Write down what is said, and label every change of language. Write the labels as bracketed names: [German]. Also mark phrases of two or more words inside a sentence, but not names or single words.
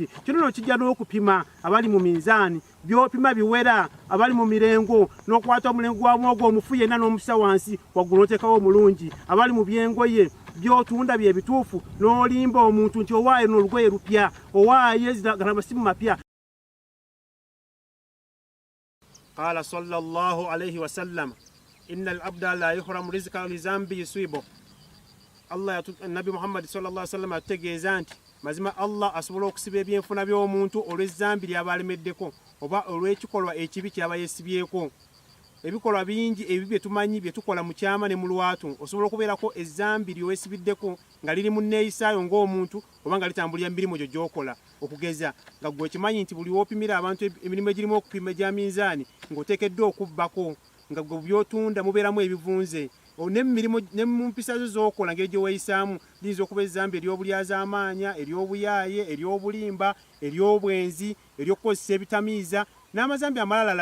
[Ganda] Kino nno kijja n'okupima abali mu minzaani, by'opima biwera, abali mu mirengo, n'okwata omulengo gwa mwogo omufu yenna n'omusa wansi, waggulu oteekawo omulungi, abali mu byengoye, by'otunda bye bituufu, n'olimba omuntu nti owaaye n'olugoye lupya, owaaye ziragala amasimu mapya. [Arabic] قال صلى الله عليه وسلم، إن العبد ليحرم الرزق لذنب يصيبه [Ganda] Nabi Muhammad [Arabic] صلى الله عليه وسلم [Ganda] ategeeza nti mazima Allah asobola okusiba ebyenfuna by'omuntu olw'ezzambi ly'abalemeddeko oba olw'ekikolwa ekibi ky'aba yeesibyeko. Ebikolwa bingi ebibi bye tumanyi bye tukola mu kyama ne mu lwatu osobola okubeerako ezzambi ly'oweesibiddeko nga liri mu nneeyisaayo ng'omuntu oba nga litambulira emirimu gyo gy'okola, okugeza nga ggwe okimanyi nti buli w'opimira abantu emirimu egirimu okupima egya minzaani ng'oteekeddwa okubbako nga ggwe by'otunda mubeeramu ebivunze n'emirimu ne mu mpisa zo z'okola ngeri gye weeyisaamu liyinza okuba ezzambi ery'obulyazaamaanya, ery'obuyaaye, ery'obulimba, ery'obwenzi, ery'okukozesa ebitamiiza n'amazambi amalala.